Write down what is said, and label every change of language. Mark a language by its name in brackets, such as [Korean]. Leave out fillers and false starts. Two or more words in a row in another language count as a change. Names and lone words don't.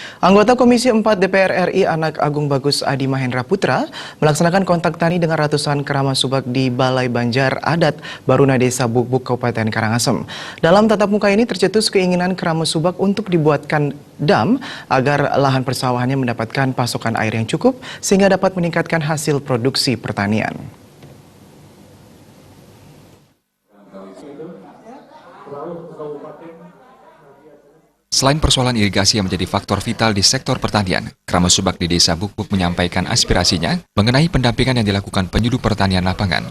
[Indonesian] Anggota Komisi 4 DPR RI Anak Agung Bagus Adi Mahendra Putra melaksanakan kontak tani dengan ratusan keramat subak di Balai Banjar Adat Baruna Desa Bukbuk Kabupaten Karangasem. Dalam tatap muka ini tercetus keinginan keramat subak untuk dibuatkan dam agar lahan persawahannya mendapatkan pasokan air yang cukup sehingga dapat meningkatkan hasil produksi pertanian. Selain persoalan irigasi yang menjadi faktor vital di sektor pertanian, Keramat Subak di Desa Bukbuk menyampaikan aspirasinya mengenai pendampingan yang dilakukan penyuluh pertanian lapangan.